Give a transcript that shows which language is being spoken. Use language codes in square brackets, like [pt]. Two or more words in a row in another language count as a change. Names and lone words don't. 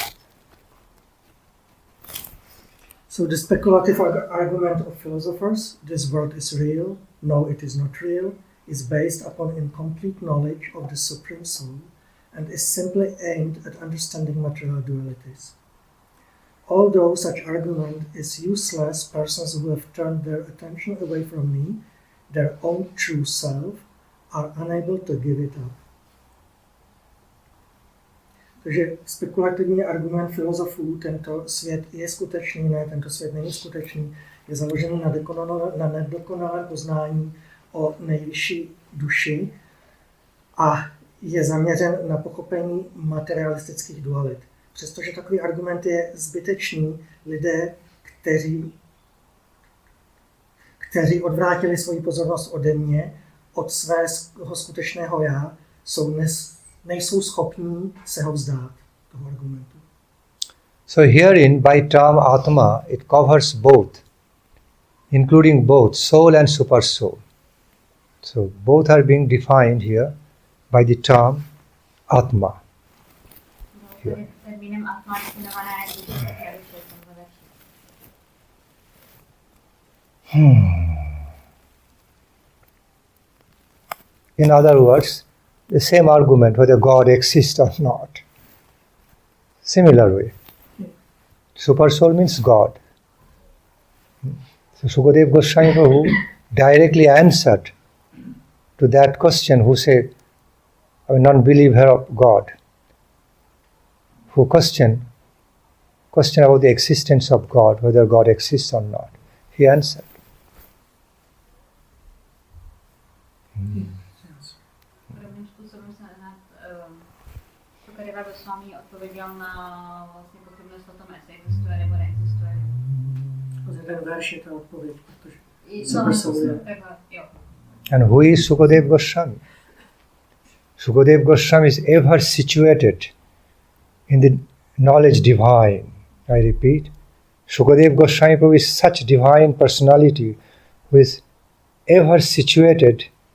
[en] So the speculative argument of philosophers, this world is real, no it is not real, is based upon incomplete knowledge of the Supreme Soul and is simply aimed at understanding material dualities. Although such argument is useless, persons who have turned their attention away from me, their own true self, are unable to give it up. [cs] Takže spekulativní argument filozofů, tento svět je skutečný, ne, tento svět není skutečný, je založený na nedokonalém poznání o nejvyšší duši a je zaměřen na pochopení materialistických dualit. Přestože takový argument je zbytečný, lidé, kteří odvrátili svoji pozornost ode mě, od svého skutečného já, nejsou schopní se ho vzdát, toho argumentu. [en] So herein, by term Atma, it covers both, including both soul and super soul. So both are being defined here by the term Atma. [cs] Termínem atma definované duše. [en] In other words, the same argument whether God exists or not. Similar way. Super soul means God. So Sukadeva Goswami Prabhu directly answered to that question, who said, a non-believer of God, who questioned about the existence of God, whether God exists or not. He answered. [cs] Podobným způsobem se Sukadeva Goswami odpověděl na vlastně pochybnost o tom, jestli existuje nebo neexistuje. Ten verš je ta odpověď, protože [en] And who is Sukadeva Goswami? Sukadeva Goswami is ever situated in the knowledge divine. I repeat, Sukadeva Goswami Prabhu is such divine personality who is ever situated